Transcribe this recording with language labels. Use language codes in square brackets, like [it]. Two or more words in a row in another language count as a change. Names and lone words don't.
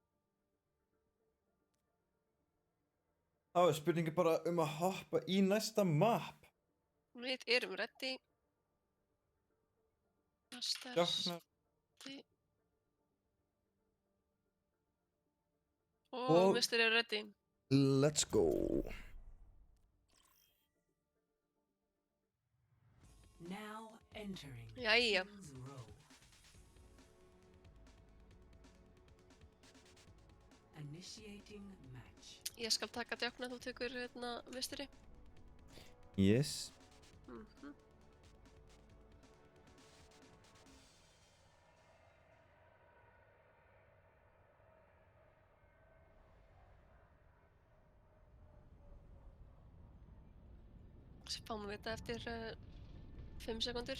[is] Þá er spurningi bara að hoppa í næsta map. Við erum ready. Djáknar. Og Mr. er ready. [en] Let's go. Now entering [is] Jæja. [en] Kings Row. Initiating match. [is] Ég skal taka Djáknar, þú tekur Mr. [en] Yes. [is] Fáum við þetta eftir 5 sekundur.